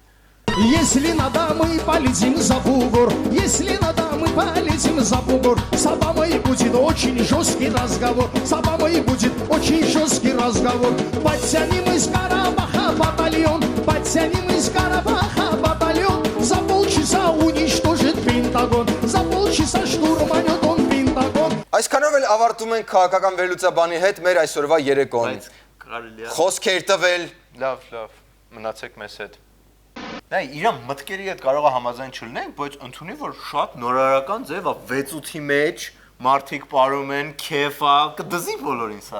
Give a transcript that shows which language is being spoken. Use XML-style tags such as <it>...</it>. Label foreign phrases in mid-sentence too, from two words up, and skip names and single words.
<ru>Если надо, мы полетим за бугор. Если надо, мы полетим за бугор. С Обамой будет очень жесткий разговор. С Обамой будет очень жесткий разговор. Подтянем из Карабаха батальон. Подтянем из Карабаха батальон. За полчаса уничтожит Пентагон. За полчаса штурманет он Пентагон.</ru> <hy>Այսքանով էլ ավարտում ենք քաղաքական վերլուծաբանի հետ մեր այսօրվա երեկոն։ Կարելի է։ Խոսքեր տվել։ Լավ, մնացեք մեզ հետ։ Նայ, իր մտքերի հետ կարող է համաձայն չլինենք, բայց ընդունի որ շատ նորարարական ձև է 6-8-ի մեջ մարդիկ ապարում են, քեֆ է, կդզի բոլորին սա։</hy>